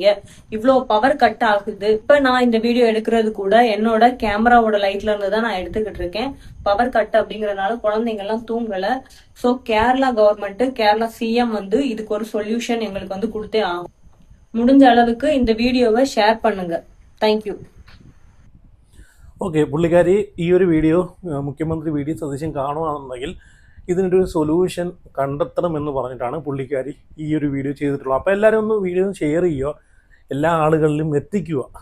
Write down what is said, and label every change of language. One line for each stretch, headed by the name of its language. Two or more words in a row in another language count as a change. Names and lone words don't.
Tamil: இவ்வளோ
English: power cut
Tamil: ஆகுது. இப்ப நான் இந்த வீடியோ எடுக்கிறது கூட என்னோட கேமராவோட லைட்ல இருந்து தான் நான் எடுத்துக்கிட்டு இருக்கேன்.
English: power cut
Tamil: அப்படிங்கறதுனால குழந்தைங்க எல்லாம் தூங்கல. சோ கேரளா கவர்மெண்ட், கேரளா CM இதுக்கு ஒரு சொல்யூஷன் எங்களுக்கு கொடுத்தே ஆகும். முடிஞ்ச அளவுக்கு இந்த வீடியோவை ஷேர் பண்ணுங்க.
English: Thank you.
Malayalam: ഓക്കെ, പുള്ളിക്കാരി ഈ ഒരു വീഡിയോ മുഖ്യമന്ത്രി VD സതീശൻ കാണുകയാണെന്നുണ്ടെങ്കിൽ ഇതിനൊരു സൊല്യൂഷൻ കണ്ടെത്തണമെന്ന് പറഞ്ഞിട്ടാണ് പുള്ളിക്കാരി ഈ ഒരു വീഡിയോ ചെയ്തിട്ടുള്ളത്. അപ്പോൾ എല്ലാവരും ഒന്ന് വീഡിയോ ഷെയർ ചെയ്യുക, എല്ലാ ആളുകളിലും എത്തിക്കുക.